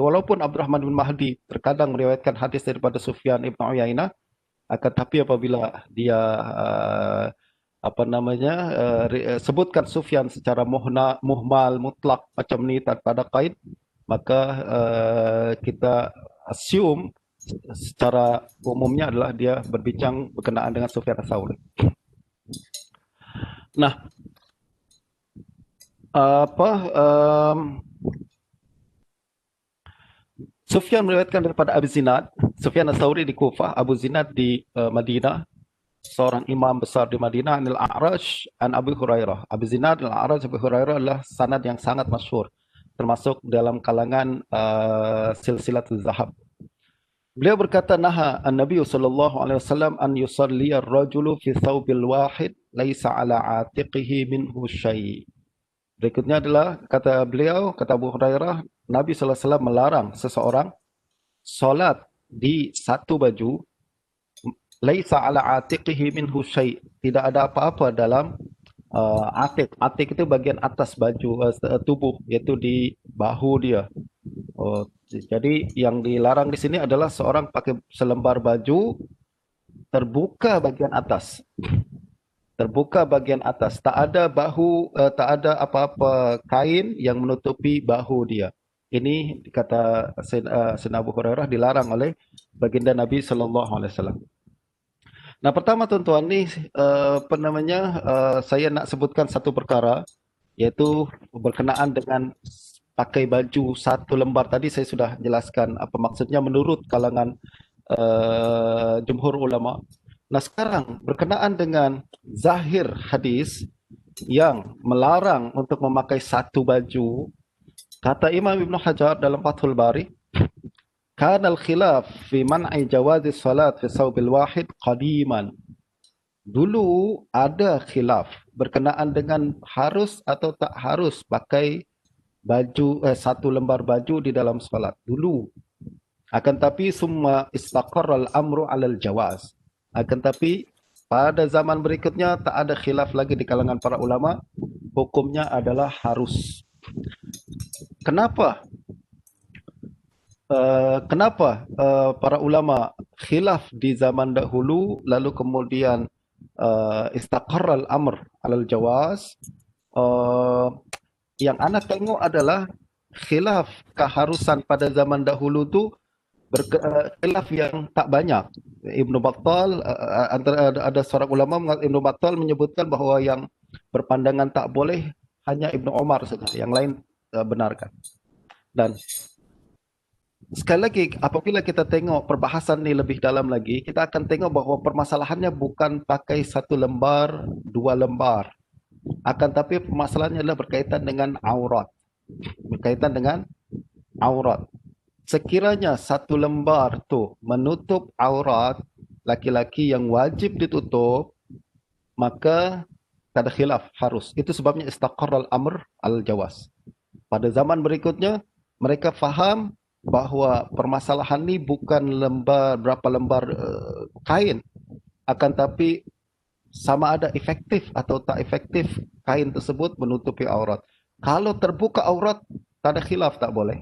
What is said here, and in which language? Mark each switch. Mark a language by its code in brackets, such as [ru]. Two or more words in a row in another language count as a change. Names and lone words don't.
[ms] Walaupun Abdurrahman bin Mahdi terkadang meriwayatkan hadis daripada Sufyan ibn Uyainah, akan tapi apabila dia sebutkan Sufyan secara muhmal mutlak macam ni tanpa ada kaid, maka kita assume secara umumnya adalah dia berbincang berkenaan dengan Sufyan Ats-Tsauri. Nah, Sufyan meriwayatkan daripada Abu Zinad. Sufyan Ats-Tsauri di Kufah, Abu Zinad di Madinah, seorang imam besar di Madinah. [ar] عن الأعرج عن أبو هريرة. [ms] Abu Zinad, Al-A'raj, Abu Hurairah adalah sanad yang sangat masyhur, termasuk dalam kalangan [ar] سلسلة الذهب. [ms] Beliau berkata, [ar] نهى النبي صلى الله عليه وسلم أن يصلي الرجل في الثوب الواحد ليس على عاتقه منه شيء'. [ms] Berikutnya adalah kata beliau, kata Abu Hurairah, Nabi [ar] صلى الله عليه وسلم [ms] melarang seseorang solat di satu baju [ar] ليس على عاتقه منه شيء', [ms] tidak ada apa-apa dalam atik. Atik itu bagian atas baju tubuh, iaitu di bahu dia. Jadi yang dilarang di sini adalah seorang pakai selembar baju terbuka bagian atas. Terbuka bagian atas, tak ada bahu, tak ada apa-apa kain yang menutupi bahu dia. Ini kata Sayyidina Abu Hurairah dilarang oleh baginda Nabi [ar] صلى الله عليه وسلم. [ms] Nah, pertama tuan-tuan ni saya nak sebutkan satu perkara, iaitu berkenaan dengan pakai baju satu lembar. Tadi saya sudah jelaskan apa maksudnya menurut kalangan jumhur ulama. Nah sekarang berkenaan dengan zahir hadis yang melarang untuk memakai satu baju, kata Imam Ibn Hajar dalam Fathul Bari, [ar] كان الخلاف في منع جواز صلاة في الثوب الواحد قديما. [ms] Dulu ada khilaf berkenaan dengan harus atau tak harus pakai satu lembar baju di dalam salat dulu. Akan tapi [ar] ثم استقر الأمر على الجواز. [ms] Akan tapi pada zaman berikutnya tak ada khilaf lagi di kalangan para ulama, hukumnya adalah harus. Kenapa? Para ulama khilaf di zaman dahulu lalu kemudian [ar] استقر الأمر على الجواز? [ms] Yang ana tengok adalah khilaf keharusan pada zaman dahulu tu khilaf yang tak banyak. Ibnu Battal antara ada seorang ulama, Ibnu Battal menyebutkan bahawa yang berpandangan tak boleh hanya Ibnu Umar saja, yang lain benarkan. Dan sekali lagi apabila kita tengok perbahasan ni lebih dalam lagi, kita akan tengok bahawa permasalahannya bukan pakai satu lembar, dua lembar. Akan tapi permasalahannya adalah berkaitan dengan aurat. Berkaitan dengan aurat. Sekiranya satu lembar tu menutup aurat laki-laki yang wajib ditutup, maka tak ada khilaf, harus. Itu sebabnya [ar] استقر الأمر الجواز. [ms] Pada zaman berikutnya, mereka faham bahawa permasalahan ni bukan berapa lembar kain, akan tapi sama ada efektif atau tak efektif kain tersebut menutupi aurat. Kalau terbuka aurat, tak ada khilaf, tak boleh.